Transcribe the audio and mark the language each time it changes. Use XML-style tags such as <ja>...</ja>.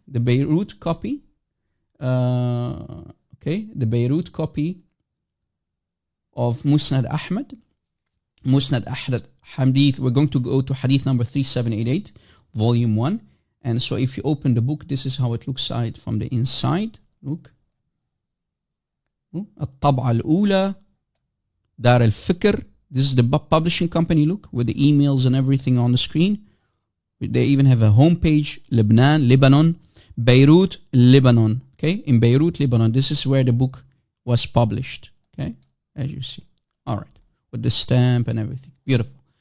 <en>The Beirut copy. The Beirut copy of Musnad Ahmad. Musnad Ahmad Hadith. We're going to go to Hadith number 3788, volume 1. And so if you open the book, this is how it looks like from the inside. Look.</en> <ar>الطبعة الأولى دار الفكر.</ar> <en>This is the publishing company, look, with the emails and everything on the screen. They even have a homepage, Lebanon, Beirut, Lebanon. Okay, in Beirut, Lebanon. This is where the book was published. Okay, as you see. All right, with the stamp and everything. Beautiful.</en>